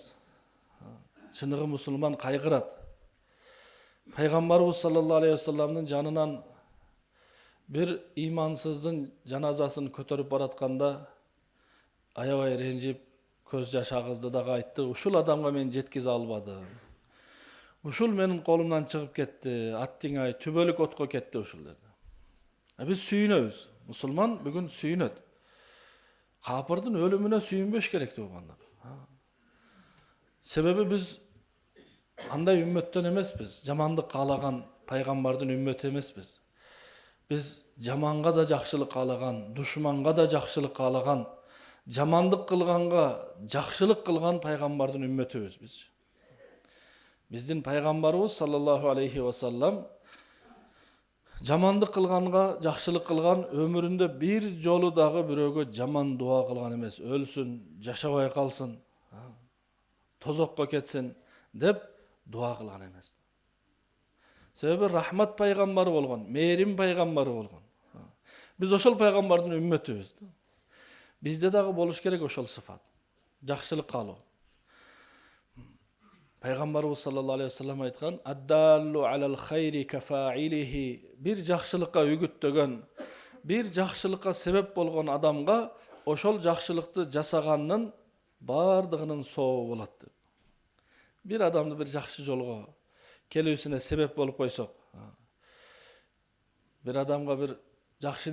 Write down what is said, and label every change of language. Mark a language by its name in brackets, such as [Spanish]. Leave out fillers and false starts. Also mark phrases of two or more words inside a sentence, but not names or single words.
[Kyrgyz] Чыныгы мусулман кайгырат. Пайгамбарыбыз [Arabic] صلى الله عليه وسلم [Kyrgyz] жанынан bir имансыздын жаназасын көтөрүп баратканда аябай ренжип, көз жаш агызды дагы айтты. Ушул адамга мен жеткизе албадым. Ушул менин колумдан чыгып кетти, аттиңай түбөлүк отко кетти ушул dedi. Biz сүйүнөбүз. Мусулман бүгүн сүйүнөт. Капырдын өлүмүнө сүйүнбөш керек деп болгондор. Себеби biz андай үммөттөн эмеспиz. Жамандык каалаган пайгамбардын үммөтү эмеспиз. Biz жаманга да жакшылык каалаган, душманга да жакшылык каалаган, жамандык кылганга жакшылык кылган пайгамбардын үммөтүбүз biz. Биздин пайгамбарыбыз [Arabic] صلى الله عليه وسلم [Kyrgyz] жамандык кылганга жакшылык кылган, өмүрүндө бир жолу дагы бирөөгө жаман дуа кылган эмес. Өлсүн, жашабай калсын, тозокко кетсин деп дуа кылган эмес. Себеби рахмат пайгамбары болгон, мээрим пайгамбары болгон. Биз ошол пайгамбардын үммөтүбүз. Бизде дагы болуш керек ошол сыфат. Жакшылык каалоо. Пайгамбарыбыз [Arabic] صلى الله عليه وسلم [Kyrgyz] айткан: [Arabic] "الدال على الخير كفاعله", [Kyrgyz] bir жакшылыкка үгүттөгөн, bir жакшылыкка себеп болгон адамга ошол жакшылыкты жасаганнын бардыгынын сообу болот деп. Bir адамды bir жакшы жолго келүүсүнө себеп болуп койсок, bir адамга bir жакшы